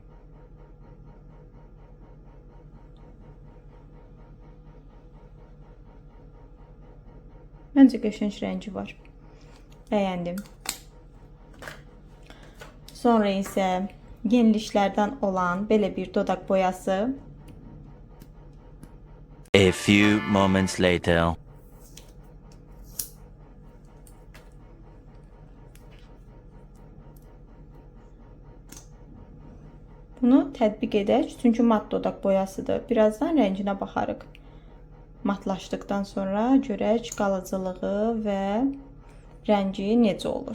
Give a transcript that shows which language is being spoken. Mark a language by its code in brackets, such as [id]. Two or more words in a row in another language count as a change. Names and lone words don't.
[az] Məncə qəşəng rəngi var. Bəyəndim. Sonra isə yeniliklərdən olan belə bir dodaq boyası. [en] A few moments later. [az] Bunu tətbiq edək, çünki mat dodaq boyasıdır. Birazdan rənginə baxarıq. Matlaşdıqdan sonra görək qalıcılığı və rəngi necə olur.